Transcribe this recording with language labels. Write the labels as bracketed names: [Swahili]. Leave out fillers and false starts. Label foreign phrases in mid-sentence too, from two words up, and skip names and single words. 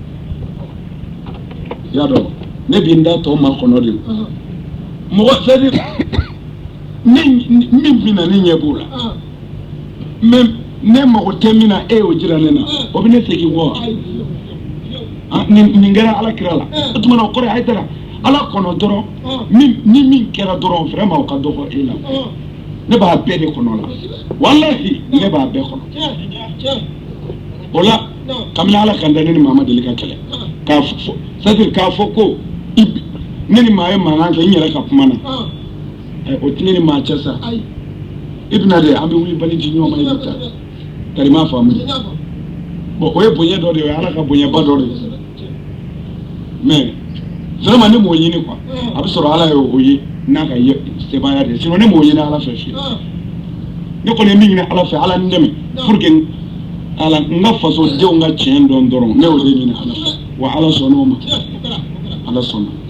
[Bambara] y'a dɔn ne bɛ n da tɔ ma kɔnɔ de mɔgɔ [French] c'est-à-dire [Bambara] min bɛ na ne ɲɛ b'o la mais ne mago tɛ min na e y'o jira ne na o bɛ ne segin kɔ nin kɛra ala kira la o tuma na o kɔrɔ ye Hayidara ala kɔnɔ dɔrɔn ni min kɛra dɔrɔn vraiment o ka dɔgɔ e la ne b'a bɛɛ de kɔnɔ la wallahi ne b'a bɛɛ kɔnɔ o la kabini ala kan da ne ni maa ma deli ka kɛlɛ k'a fɔ [French] c'est-à-dire [Bambara] k'a fɔ ko ne ni maa ye mankan kɛ n yɛrɛ ka kuma na o tɛ ne ni maa cɛ sa i bɛna de an bɛ wuli bali di ɲɔgɔn ma i bɛ taa kari m'a faamu bon o ye bonya dɔ de ye o ye ala ka bonyaba dɔ de ye [French] mais vraiment [Bambara] ne m'o ɲini quoi a bɛ sɔrɔ ala ye o ye n'a ka sebaaya de ye sinon ne m'o ɲini ala fɛ fiyewu ne kɔni ye min ɲini ala fɛ ala n dɛmɛ [French] pour que [Bambara] ala n ka fasodenw ka tiɲɛ dɔn dɔrɔn ne y'o de ɲini ala fɛ wa ala sɔnna o ma ala sɔnna